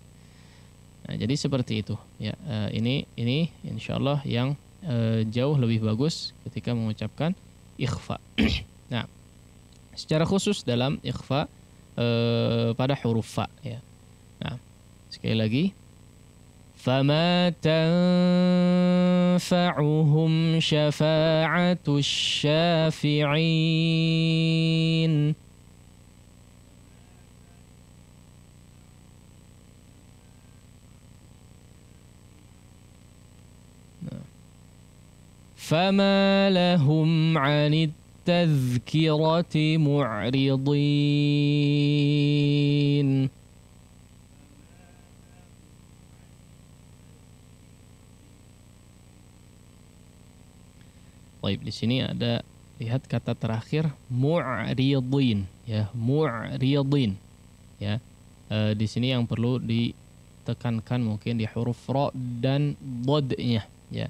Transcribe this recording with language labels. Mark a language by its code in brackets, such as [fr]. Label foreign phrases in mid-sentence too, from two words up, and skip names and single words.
[id] Nah, jadi seperti itu, ya. Ini insyaallah yang jauh lebih bagus ketika mengucapkan ikhfa. Nah, secara khusus dalam ikhfa pada huruf fa, ya. Nah, sekali lagi, [ar] فما تنفعهم شفاعة الشافعين. فما لهم عن التذكرة معرضين. [id] Baik, di sini ada, lihat kata terakhir mu'ridin, ya, mu'ridin, ya. Di sini yang perlu ditekankan mungkin di huruf ra dan dodnya, ya.